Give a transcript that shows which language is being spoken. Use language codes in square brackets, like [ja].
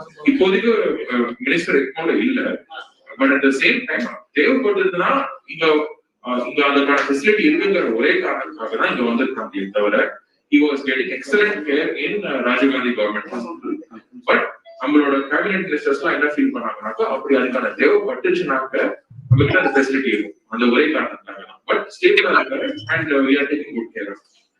[ta] இப்போதைக்கு மினிஸ்டர் எக்மோல இல்ல, but at the same time தேவைப்படுதுன்னா இங்க அதுக்கான ஃபெசிலிட்டி இருக்குங்கிற ஒரே காரணத்துக்காக தான் இங்க வந்திருக்காங்க. தவிர [en] he was getting excellent care in Rajiv Gandhi Government Hospital. [ta] But நம்மளோட கேபினெட் மினிஸ்டர்ஸ்லாம் என்ன ஃபீல் பண்ணாங்கன்னாக்கா, அப்படி அதுக்கான தேவைப்பட்டுச்சுனாக்க நம்மகிட்ட அந்த ஃபெசிலிட்டி இருக்கும், அந்த ஒரே காரணத்துக்காக தான். பட் ஸ்டேபிளா இருக்காரு [en] and we are taking good care of him.